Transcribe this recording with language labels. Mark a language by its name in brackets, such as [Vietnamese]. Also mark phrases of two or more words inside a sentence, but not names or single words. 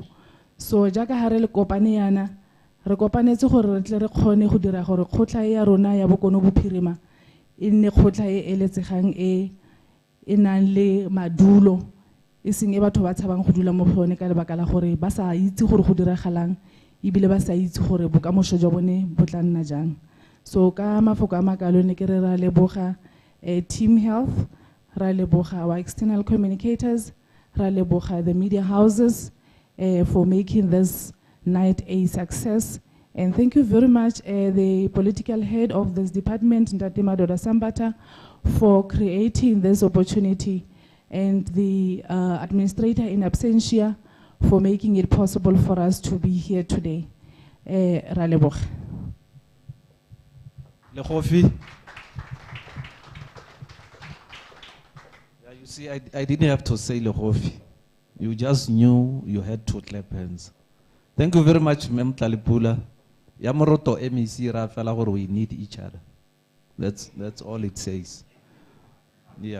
[Tswana] So jaaka ha re le kopane yana re kopanetse gore re tle re kgone go dira gore khotla ya rona ya Bokone Bophirima e nne khotla e eletsegang e nang le madulo e seng e batho ba tshabang go dula mo gone ka lebaka la gore ba sa itse gore go diragalang ibile ba sa itse gore bokamoso jwa bone bo tla nna jang. So ka mafoko a makalo ne ke re ra leboga Team Health, ra leboga [English] our external communicators, [Tswana] ra leboga [English] the media houses for making this night a success. And thank you very much the political head of this department, Ntate Madoda Sambata, for creating this opportunity, and the administrator in absentia for making it possible for us to be here today. [Tswana] Ra leboga. Lekhofi. [English] Yeah, you see, I didn't have to say Lekhofi. You just knew you had to clap hands. Thank you very much, Mem Tlalipula. Yamoroto MEC Rafala, we need each other. That's all it says. Yeah.